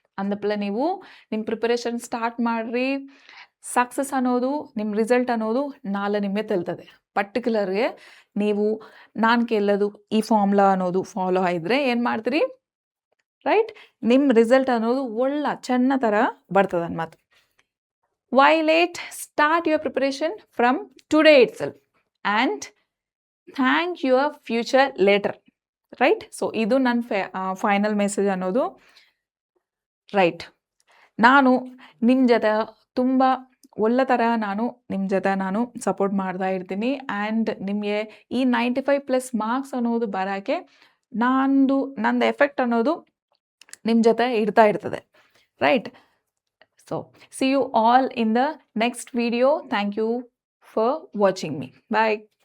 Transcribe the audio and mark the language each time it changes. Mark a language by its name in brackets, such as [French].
[Kannada] ಅಂದಪ್ಲೆ ನೀವು ನಿಮ್ಮ preparation start ಮಾಡಿರಿ. ಸಕ್ಸಸ್ ಅನ್ನೋದು ನಿಮ್ಮ ರಿಸಲ್ಟ್ ಅನ್ನೋದು ನಾಳೆ ನಿಮಗೆ ತೆಲ್ತದೆ. ಪರ್ಟಿಕ್ಯುಲರ್ಗೆ ನೀವು ನಾನು ಕೇಳೋದು ಈ ಫಾರ್ಮುಲಾ ಅನ್ನೋದು ಫಾಲೋ ಆಗಿದ್ರೆ ಏನು ಮಾಡ್ತೀರಿ, ರೈಟ್? ನಿಮ್ಮ ರಿಸಲ್ಟ್ ಅನ್ನೋದು ಒಳ್ಳೆ ಚೆನ್ನ ಥರ ಬರ್ತದೆ ಅನ್ಮಾತು. [English] Why late? Start your preparation from today itself and thank your future later, right? [Kannada] So ಇದು ನನ್ನ ಫೈನಲ್ ಮೆಸೇಜ್ ಅನ್ನೋದು, ರೈಟ್? ನಾನು ನಿಮ್ಮ ಜೊತೆ ತುಂಬ ಒಳ್ಳೆ ಥರ ನಿಮ್ಮ ಜೊತೆ ಸಪೋರ್ಟ್ ಮಾಡ್ತಾ ಇರ್ತೀನಿ. ಆ್ಯಂಡ್ ನಿಮಗೆ ಈ 95+ ಮಾರ್ಕ್ಸ್ ಅನ್ನೋದು ಬರೋಕ್ಕೆ ನಂದು ಎಫೆಕ್ಟ್ ಅನ್ನೋದು ನಿಮ್ಮ ಜೊತೆ ಇರ್ತಾ ಇರ್ತದೆ, right? [English] So see you all in the next video. Thank you for watching me. Bye.